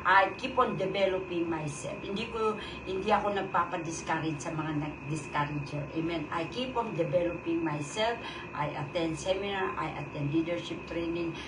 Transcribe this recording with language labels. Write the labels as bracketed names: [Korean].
[English] I keep on developing myself. [Filipino] Hindi ako nagpapa-discourage sa mga nag-discourager. [English] Amen. I keep on developing myself. I attend seminar, I attend leadership training.